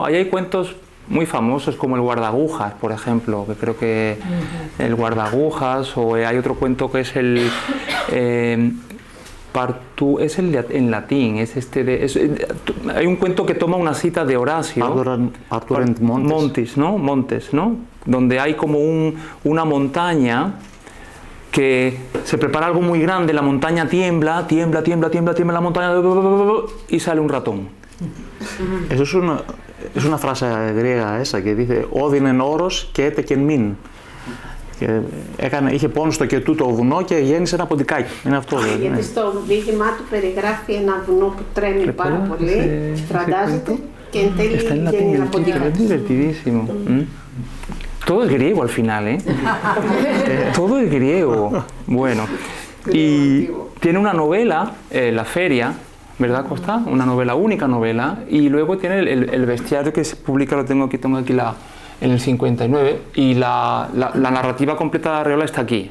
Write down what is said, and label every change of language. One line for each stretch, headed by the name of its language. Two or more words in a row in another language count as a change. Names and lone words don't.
Spanish: Ahí hay cuentos muy famosos como el guardagujas, por ejemplo, que creo que el guardagujas, o hay otro cuento que es el en latín, hay un cuento que toma una cita de Horacio, Montes, ¿no? Donde hay como una montaña que se prepara algo muy grande, la montaña tiembla la montaña y sale un ratón. Eso es una frase griega esa que dice
Greek: «Όδιν εν όρος και έτε κεν μην». Είχε πόνο στο κετού το βουνό και γέννησε ένα ποντικάκι. Είναι αυτό. Γιατί στο δίγημά του περιγράφει ένα βουνό που τρέμει πάρα πολύ, φραντάζεται και εν τέλει γίνει ένα ποντικάκι.
Spanish: Divertidísimo. Todo es griego al final, ¿eh? Todo es griego. Bueno, y tiene una novela, La Feria, ¿verdad, Costa? Una novela, única novela, y luego tiene el bestiario que se publica, tengo aquí en el 59, y la narrativa completa de Arreola está aquí.